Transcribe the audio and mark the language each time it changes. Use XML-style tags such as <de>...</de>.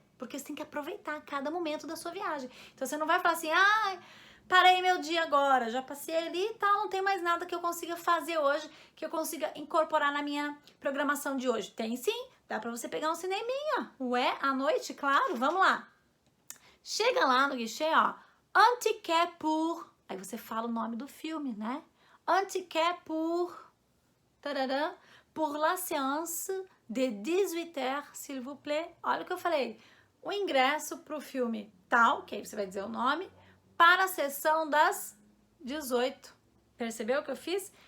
<pt>Porque você tem que aproveitar cada momento da sua viagem. Então você não vai falar assim, ah, parei meu dia agora, já passei ali e tal, não tem mais nada que eu consiga fazer hoje, que eu consiga incorporar na minha programação de hoje. Tem sim, dá pra você pegar um cineminha. Ué, à noite, claro, vamos lá. Chega lá no guichê, ó,</pt> <fr>un ticket pour...</fr> <pt>Aí você fala o nome do filme, né?</pt> <fr>Un ticket pour... Tarará, pour la séance de 18h, s'il vous plaît.</fr> <pt>Olha o que eu falei. O ingresso pro filme tal, que aí você vai dizer o nome, para a sessão das 18. Percebeu o que eu fiz?</pt>